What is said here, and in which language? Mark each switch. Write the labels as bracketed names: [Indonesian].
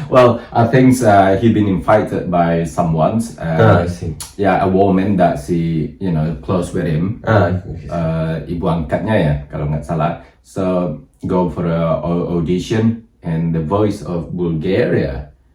[English] Well, I think he been invited by someone. I see. Yeah, a woman that she, close with him. [Indonesian] Ibu angkatnya ya, kalau nggak salah. [English] So go for a audition and The Voice of Bulgaria.